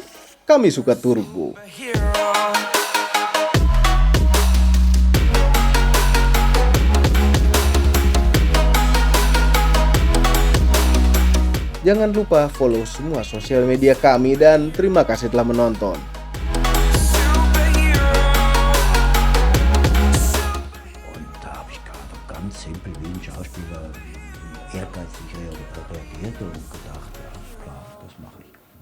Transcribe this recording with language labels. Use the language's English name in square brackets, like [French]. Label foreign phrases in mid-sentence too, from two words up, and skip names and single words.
[Indonesian] Kami suka turbo. Jangan lupa follow semua sosial media kami dan terima kasih telah menonton. [German] Und da habe ich gerade ganz simpel wie ein Schauspieler ehrgeizig reagiert und gedacht, ja klar, das mache ich.